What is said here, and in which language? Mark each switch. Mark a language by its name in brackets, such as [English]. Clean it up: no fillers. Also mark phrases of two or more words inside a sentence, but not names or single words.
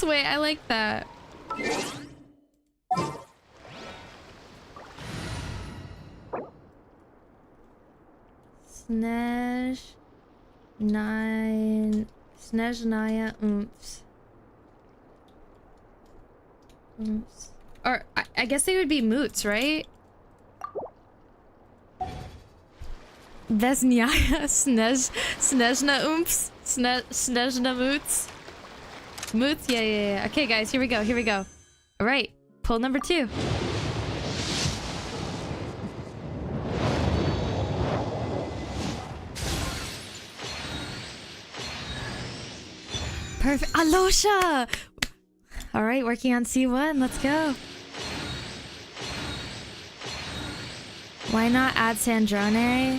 [English] Wait, I like that. Snezhnaya Oomphs. Or I guess they would be moots, right? Vesnyaya Snezhna Oomphs. Snezhna moots. Moots? Yeah. Okay, guys, here we go. Alright, pull number 2. Perfect. Alosha! Alright, working on C1. Let's go. Why not add Sandrone?